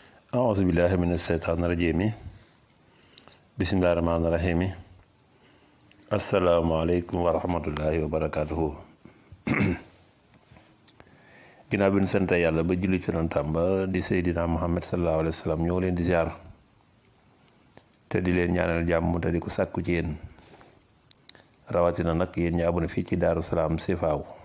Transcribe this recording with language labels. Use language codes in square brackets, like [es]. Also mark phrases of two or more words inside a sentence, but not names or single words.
[ar] أعوذ بالله من الشيطان الرجيم بسم الله الرحمن الرحيم السلام عليكم ورحمة الله وبركاته [wo] ginnaaw bi ñu sant yàlla ba julli ci yonentam ba di Seydina Muhammad [ar] صلى الله عليه وسلم [wo] ñoo leen di ziar te di leen ñaanal jàmm te di ko sàkku ci yéen rawatina nag yéen ñi abonné fii ci Daaru Salaam Sifaaw